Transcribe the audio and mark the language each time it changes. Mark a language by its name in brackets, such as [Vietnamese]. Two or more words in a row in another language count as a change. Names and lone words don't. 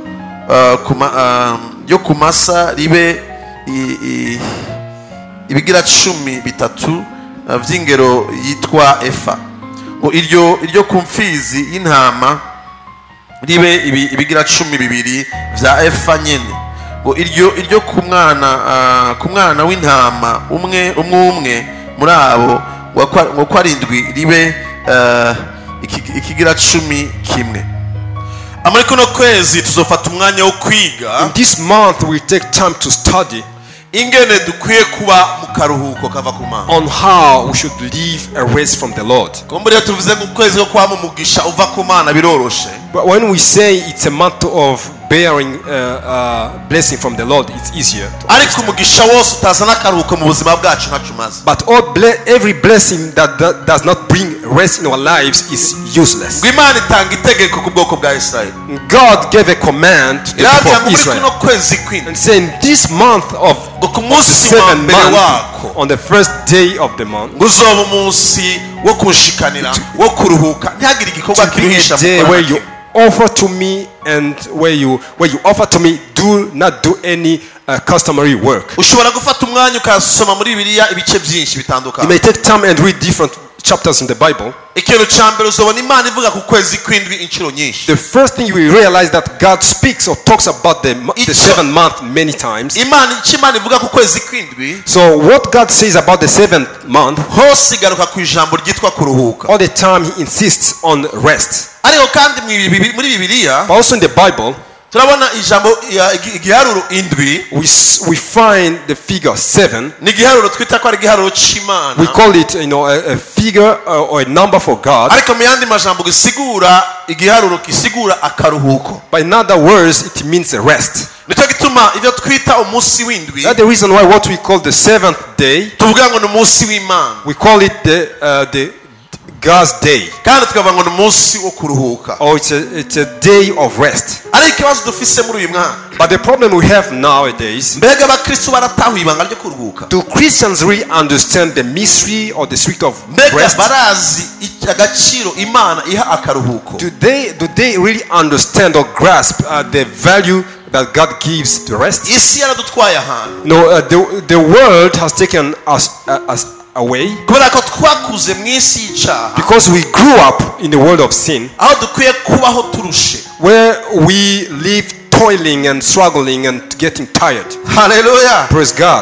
[Rundi] yo kumasa ribe ibigira 13 vy'ingero yitwa efa, ngo iryo kumfizi y'intama ribe ibigira 12 vya efa nyene, ngo iryo ku mwana w'intama umwe muri abo ngo kwarindwi ribe ikigira 11. Muri kuno kwezi tuzofata umwanya wo kwiga. [English] In this month we take time to study [Rundi] ingene dukwiye kuba mu karuhuko kava ku Mana, [English] on how we should live a rest from the Lord. [Rundi] Kumbure tuvuze ngo kwezi ko kwa mugisha uva ku Mana biroroshe. [English] But when we say it's a month of bearing blessing from the Lord, it's easier. [Rundi] Ariko umugisha wose utazana karuhuko mu buzima bwacu ntacumaze. [English] But every blessing that does not bring rest in our lives is useless. [Rundi] Imana itanga itegeko ku bwoko bwa Israel. [English] God gave a command to the people of Israel and saying this month of the 7th month, on the first day of the month, [Rundi] guzoba umunsi wo kunshikanira wo kuruhuka, ntihagire igikorwa kiruhisha [English] where you offer to me, and where you offer to me, do not do any customary work. [Rundi] Ushobora gufata umwanya ukasoma muri Bibiliya ibice byinshi bitandukanye. [English] You may take time and read different chapters in the Bible. [Rundi] Ikintu cyambere uzobona Imana ivuga ku kwezi kwindwi inshuro nyinshi. [English] The first thing you will realize that God speaks or talks about the 7th month many times. [Rundi] Imana ivuga ku kwezi kwindwi. [English] So what God says about the 7th month, [Rundi] hose igaruka ku ijambo ryitwa kuruhuka. [English] All the time he insists on rest. [Rundi] Ariko kandi muri Bibiliya, [English] also in the Bible, [Rundi] turabona ijambo igiharuro indwi. [English] We find the figure 7. [Rundi] Ni igiharuro twita ko ari igiharuro cy'Imana. [English] We call it, a figure or a number for God. [Rundi] Ariko mu yandi majambo gisigura igiharuro kisigura akaruhuko. [English] But in other words, it means a rest. [Rundi] Nicyo gituma ivyo twita umunsi w'indwi. [English] That's the reason why what we call the 7th day, [Rundi] tuvuga ngo ni umunsi w'Imana. [English] We call it the God's day. [Rundi] Kandi tukavuga ngo ni umunsi wo kuruhuka. [English] Or it's a day of rest. [Rundi] Ari ikibazo dufise muri uyu mwaka. [English] But the problem we have nowadays, [Rundi] mbega abakristo baratahuye ibanga ryo kuruhuka? [English] Do Christians really understand the mystery or the spirit of rest? [Rundi] Barazi agaciro Imana iha akaruhuko? [English] Do they really understand or grasp the value that God gives to rest? [Rundi] Isi yaradutwaye ahantu. [English] No, the world has taken us away, because we grew up in the world of sin, where we live toiling and struggling and getting tired. Hallelujah. Praise God.